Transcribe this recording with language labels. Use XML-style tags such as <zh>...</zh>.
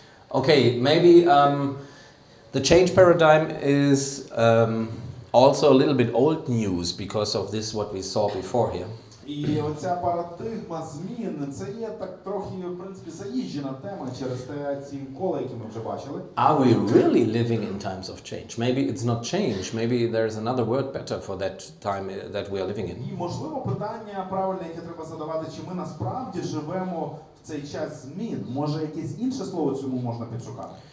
<en>Okay, maybe the change paradigm is also a little bit old news because of this what we saw before here.</en> <uk>І оця парадигма змін, це є так трохи, в принципі, заїжджена тема через ці кола, які ми вже бачили.</uk> <en>Are we really living in times of change? Maybe it's not change. Maybe there's another word better for that time that we are living in.</en> <uk>І, можливо, питання правильне, яке треба задавати, чи ми насправді живемо в цей час змін? Може, якесь інше слово цьому можна підшукати?</uk>